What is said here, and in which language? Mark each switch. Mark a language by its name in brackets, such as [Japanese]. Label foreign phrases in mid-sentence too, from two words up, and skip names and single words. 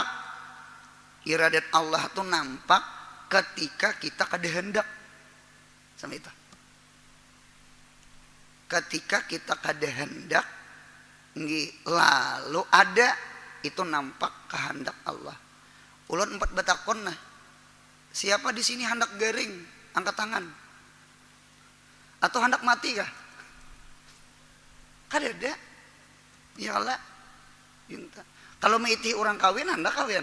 [Indonesian] Iradat Allah itu nampak ketika kita kehendak. Sama itu. Ketika kita kehendak lalu ada itu nampak kehendak Allah. [Banjar] Ulun 4 batakon nah. Siapa di sini hendak garing? Angkat tangan. Atau hendak mati kah? Kadada. Ya Allah. Kalau meiti orang kawin hendak kawin.